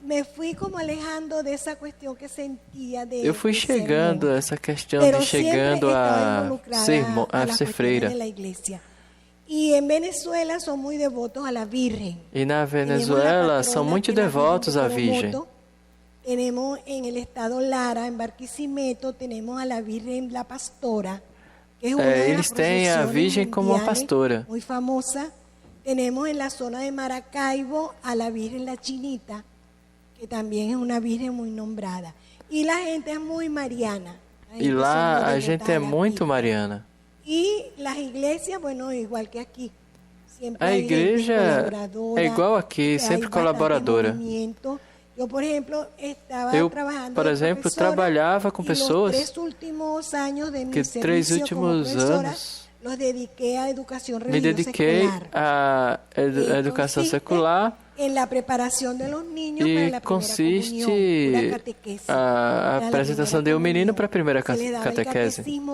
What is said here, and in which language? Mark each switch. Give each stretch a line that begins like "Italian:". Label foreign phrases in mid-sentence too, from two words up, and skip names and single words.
Portuguese: Eu fui chegando a essa questão de chegando a ser freira. E na Venezuela são muito devotos à Virgem.
Spanish: Tenemos en el estado Lara, en Barquisimeto, tenemos a la Virgen la Pastora, que es una de
Portuguese: eles têm a Virgem como uma pastora.
Spanish: Muy famosa. Tenemos en la zona de Maracaibo a la Virgen la Chinita, que también es una Virgen muy nombrada. Y la gente es muy mariana.
Portuguese: E lá a gente é muito mariana. E as igrejas, bueno, igual que aqui. A igreja é igual aqui, sempre colaboradora. Eu, por exemplo, trabalhava com pessoas que 3 últimos anos me dediquei à educação secular e consiste a apresentação de um menino para a primeira catequese.